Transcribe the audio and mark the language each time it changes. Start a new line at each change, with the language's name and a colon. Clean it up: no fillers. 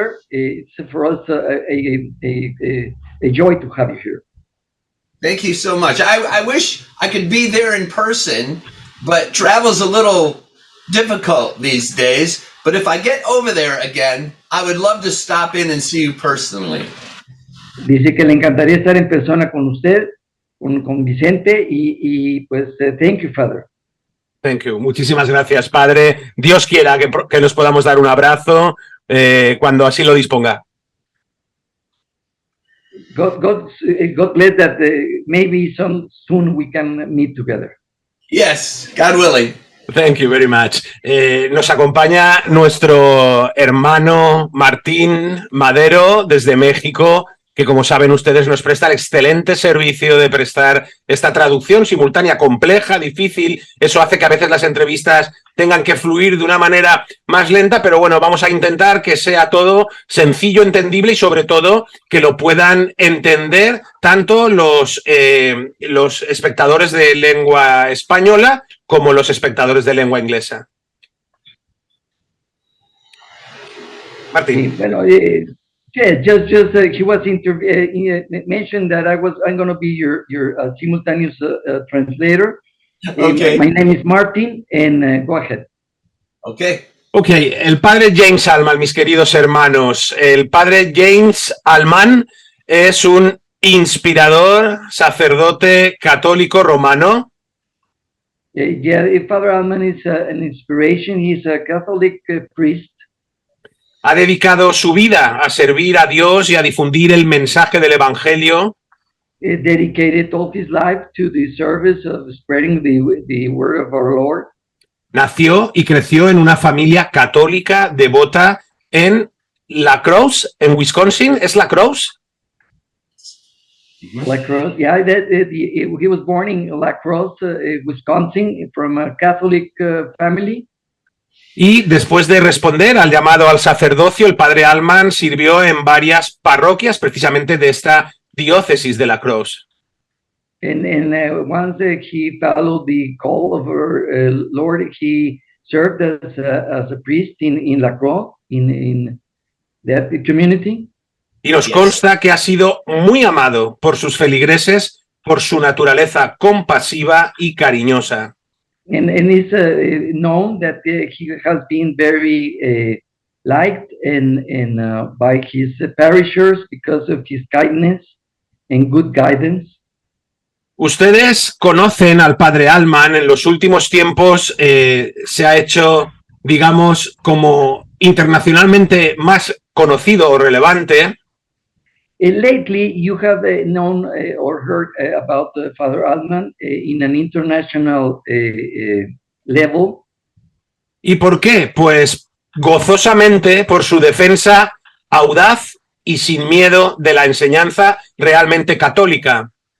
English: It's for us a joy to have you here. Thank you so much. I wish I could be there in person, but travel's a little difficult these days. But if I get over there again, I would love to stop in and see you personally.
Spanish: Dice que le encantaría estar en persona con usted, con Vicente, y pues,
English: thank you, Father. Thank you.
Spanish: Muchísimas gracias, Padre. Dios quiera que nos podamos dar un abrazo cuando así lo disponga.
English: God bless that maybe soon we can meet together. Yes, God willing. Thank you very much.
Spanish: Nos acompaña nuestro hermano Martín Madero desde México, que como saben ustedes nos presta el excelente servicio de prestar esta traducción simultánea compleja, difícil. Eso hace que a veces las entrevistas tengan que fluir de una manera más lenta, pero bueno, vamos a intentar que sea todo sencillo, entendible y sobre todo que lo puedan entender tanto los espectadores de lengua española como los espectadores de lengua inglesa. Martín. Sí, bueno,
English: yeah, just he was mentioned that I'm going to be your simultaneous translator. Okay. My name is Martin, and go ahead. Okay.
Spanish: Ok, el padre James Allman, mis queridos hermanos, el padre James Allman es un inspirador sacerdote católico romano.
English: Yeah, Father Allman is an inspiration. He's a Catholic priest.
Spanish: Ha dedicado su vida a servir a Dios y a difundir el mensaje del Evangelio.
English: Dedicated all his life to the service of spreading the word of our Lord.
Spanish: Nació y creció en una familia católica devota en La Crosse, en Wisconsin. ¿Es La Crosse?
English: La Crosse, yeah, he was born in La Crosse, Wisconsin, from a Catholic family.
Spanish: Y después de responder al llamado al sacerdocio, el padre Allman sirvió en varias parroquias, precisamente de esta diócesis de La Crosse.
English: And once he followed the call of our Lord, he served as a priest in La Crosse, in that community.
Spanish: Y nos consta que ha sido muy amado por sus feligreses por su naturaleza compasiva y cariñosa.
English: And it's known that he has been very liked and by his parishioners because of his kindness and good guidance.
Spanish: Ustedes conocen al padre Allman. En los últimos tiempos se ha hecho, digamos, como internacionalmente más conocido o relevante.
English: Lately, you have known or heard about Father Allman in an international level.
Spanish: ¿Y por qué? Pues gozosamente por su defensa audaz y sin miedo de la enseñanza realmente católica.